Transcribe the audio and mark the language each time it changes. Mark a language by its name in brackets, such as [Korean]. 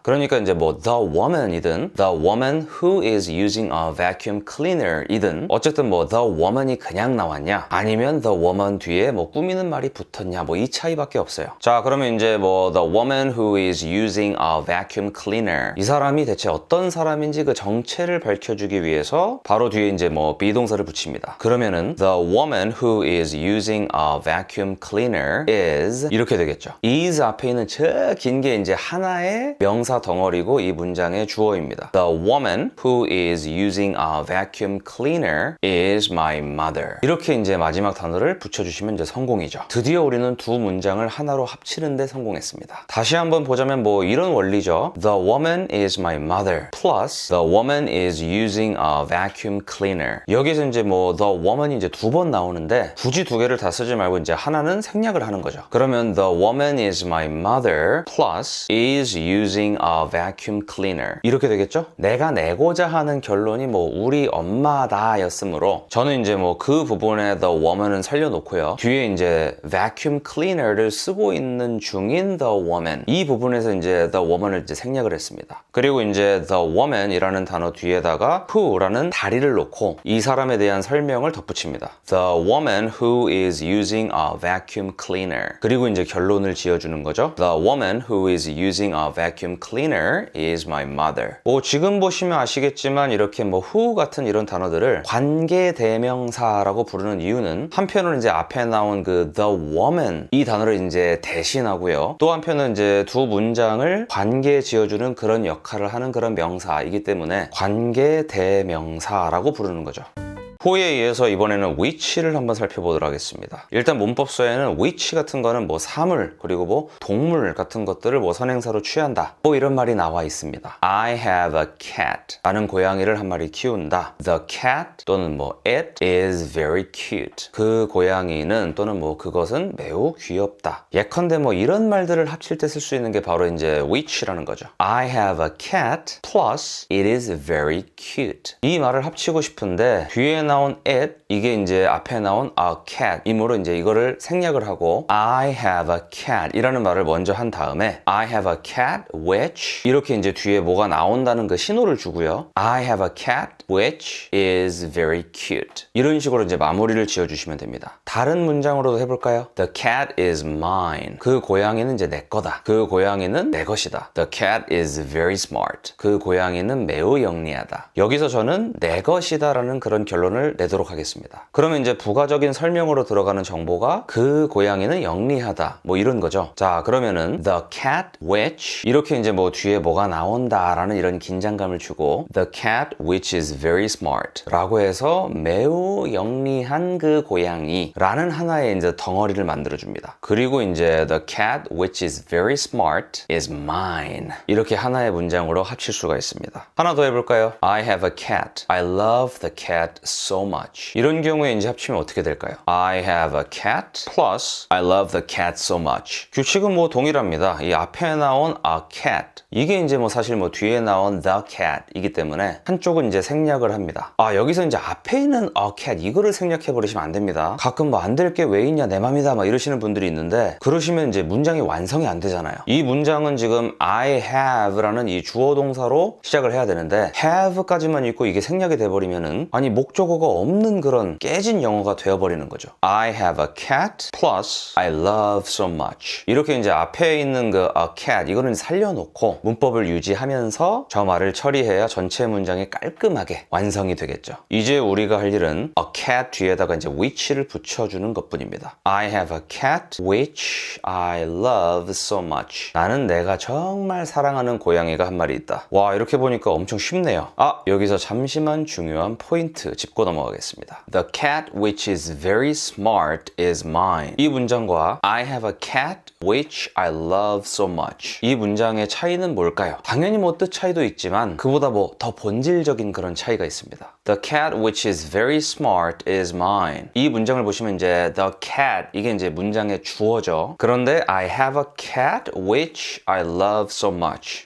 [Korean] 그러니까 이제 뭐 [English] the woman [Korean] 이든 [English] the woman who is using a vacuum cleaner [Korean] 이든 어쨌든 뭐 [English] the woman [Korean] 이 그냥 나왔냐 아니면 [English] the woman [Korean] 뒤에 뭐 꾸미는 말이 붙었냐 뭐 이 차이밖에 없어요. 자, 그러면 이제 뭐 [English] the woman who is using a vacuum cleaner [Korean] 이 사람이 대체 어떤 사람인지 그 정체를 밝혀주기 위해서 바로 뒤에 이제 뭐 비동사를 붙입니다. 그러면은 [English] the woman who is using a vacuum cleaner is [Korean] 이렇게 되겠죠. is 앞에 있는 저 긴 게 이제 하나의 명사 덩어리고 이 문장의 주어입니다. [English] The woman who is using a vacuum cleaner is my mother. [Korean] 이렇게 이제 마지막 단어를 붙여주시면 이제 성공이죠. 드디어 우리는 두 문장을 하나로 합치는데 성공했습니다. 다시 한번 보자면 뭐 이런 원리죠. [English] The woman is my mother plus the woman is using a vacuum cleaner. [Korean] 여기서 이제 뭐 [English] the woman [Korean] 이 이제 두 번 나오는데 굳이 두 개를 다 쓰지 말고 이제 하나는 생략을 하는 거죠. [English] 그러면 the woman is my mother plus is using a vacuum cleaner. [Korean] 이렇게 되겠죠? 내가 내고자 하는 결론이 뭐 우리 엄마다 였으므로 저는 이제 뭐 그 부분에 [English] the woman [Korean] 은 살려놓고요. 뒤에 이제 vacuum cleaner를 쓰고 있는 중인 [English] the woman [Korean] 이 부분에서 이제 [English] the woman [Korean] 을 이제 생략을 했습니다. 그리고 이제 [English] the woman [Korean] 이라는 단어 뒤에다가 who라는 다리를 놓고 이 사람에 대한 설명을 덧붙입니다. [English] The woman who is using a vacuum cleaner. [Korean] 그리고 이제 결론을 지어주는 거죠. [English] The woman who is using a vacuum cleaner is my mother. [Korean] 뭐 지금 보시면 아시겠지만 이렇게 뭐 who 같은 이런 단어들을 관계 대명사라고 부르는 이유는 한편으로는 이제 앞에 나온 그 [English] the woman [Korean] 이 단어를 이제 대신하고요. 또 한편은 이제 두 문장을 관계 지어주는 그런 역할을 하는 그런 명사이기 때문에 관계 대명사라고 부르는 거죠. 호에 의해서 이번에는 which를 한번 살펴보도록 하겠습니다. 일단 문법서에는 which 같은 거는 뭐 사물 그리고 뭐 동물 같은 것들을 뭐 선행사로 취한다 뭐 이런 말이 나와 있습니다. [English] I have a cat [Korean] 라는 고양이를 한 마리 키운다. [English] The cat [Korean] 또는 뭐 [English] it is very cute. [Korean] 그 고양이는 또는 뭐 그것은 매우 귀엽다. 예컨대 뭐 이런 말들을 합칠 때 쓸 수 있는 게 바로 이제 which라는 거죠. [English] I have a cat plus it is very cute. [Korean] 이 말을 합치고 싶은데 뒤에 나온 it 이게 이제 앞에 나온 [English] a cat [Korean] 이므로 이제 이거를 생략을 하고 [English] I have a cat [Korean] 이라는 말을 먼저 한 다음에 [English] I have a cat which [Korean] 이렇게 이제 뒤에 뭐가 나온다는 그 신호를 주고요. [English] I have a cat which is very cute. [Korean] 이런 식으로 이제 마무리를 지어주시면 됩니다. 다른 문장으로도 해볼까요? [English] The cat is mine. [Korean] 그 고양이는 이제 내 거다. 그 고양이는 내 것이다. [English] The cat is very smart. [Korean] 그 고양이는 매우 영리하다. 여기서 저는 내 것이다 라는 그런 결론을 내도록 하겠습니다. 그러면 이제 부가적인 설명으로 들어가는 정보가 그 고양이는 영리하다. 뭐 이런 거죠. 자, 그러면은 [English] the cat which [Korean] 이렇게 이제 뭐 뒤에 뭐가 나온다 라는 이런 긴장감을 주고 [English] the cat which is very smart [Korean] 라고 해서 매우 영리한 그 고양이 라는 하나의 이제 덩어리를 만들어 줍니다. 그리고 이제 [English] the cat which is very smart is mine [Korean] 이렇게 하나의 문장으로 합칠 수가 있습니다. 하나 더 해볼까요? [English] I have a cat. I love the cat so much. [Korean] 이런 경우에 이제 합치면 어떻게 될까요? [English] I have a cat plus I love the cat so much. [Korean] 규칙은 뭐 동일합니다. 이 앞에 나온 [English] a cat [Korean] 이게 이제 뭐 사실 뭐 뒤에 나온 [English] the cat [Korean] 이기 때문에 한쪽은 이제 생략을 합니다. 아, 여기서 이제 앞에 있는 [English] a cat [Korean] 이거를 생략해 버리시면 안 됩니다. 가끔 뭐 안 될 게 왜 있냐 내 맘이다 막 이러시는 분들이 있는데 그러시면 이제 문장이 완성이 안 되잖아요. 이 문장은 지금 [English] I have [Korean] 라는 이 주어 동사로 시작을 해야 되는데 have까지만 있고 이게 생략이 돼버리면은 아니 목적어가 없는 그런 깨진 영어가 되어버리는 거죠. [English] I have a cat plus I love so much [Korean] 이렇게 이제 앞에 있는 그 [English] a cat [Korean] 이거는 살려놓고 문법을 유지하면서 저 말을 처리해야 전체 문장이 깔끔하게 완성이 되겠죠. 이제 우리가 할 일은 [English] a cat [Korean] 뒤에다가 이제 which를 붙여주는 것뿐입니다. [English] I have a cat which I love so much. [Korean] 나는 내가 정말 사랑하는 고양이가 한 마리 있다. 와, 이렇게 보니까 엄청 쉽네요. 아, 여기서 잠시만 중요한 포인트 짚고 넘어가겠습니다. [English] The cat which is very smart is mine. [Korean] 이 문장과 [English] I have a cat which I love so much. [Korean] 이 문장의 차이는 뭘까요? 당연히 뭐 뜻 차이도 있지만 그보다 뭐 더 본질적인 그런 차이가 있습니다. [English] The cat which is very smart is mine. [Korean] 이 문장을 보시면 이제 [English] the cat [Korean] 이게 이제 문장의 주어죠. 그런데 [English] I have a cat which I love so much.